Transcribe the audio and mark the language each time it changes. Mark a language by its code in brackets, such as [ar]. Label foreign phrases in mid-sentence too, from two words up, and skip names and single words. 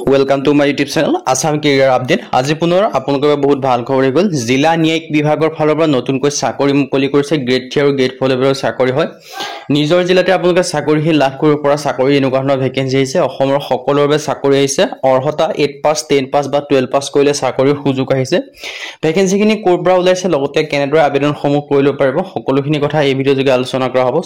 [en] Welcome to my YouTube channel Assam Career Update. [as] আজি পুনৰ আপোনালোকৰ বহুত ভাল খবৰ গল। জিলা ন্যায়িক বিভাগৰ ফালৰ পৰা নতুনকৈ চাকৰি মুকলি কৰিছে। গ্ৰেড 3 আৰু গ্ৰেড 4 লেভেলৰ চাকৰি হয়। নিজৰ জিলাতে আপোনালোকে চাকৰি লাভ কৰিব পৰা চাকৰি এনেকুৱা ধৰণৰ ভেকেন্সি আহিছে। অসমৰ সকলোৰ বাবে চাকৰি আহিছে। অৰ্হতা 8 পাছ 10 পাছ বা 12 পাছ কৰিলে চাকৰিৰ সুযোগ আহিছে। ভেকেন্সিখিনি ক'ৰ পৰা ওলাইছে লগতে কেনেদৰে আবেদনসমূহ কৰিব পাৰিব সকলোখিনি কথা এই ভিডিঅ' যোগে আলোচনা কৰা হ'ব।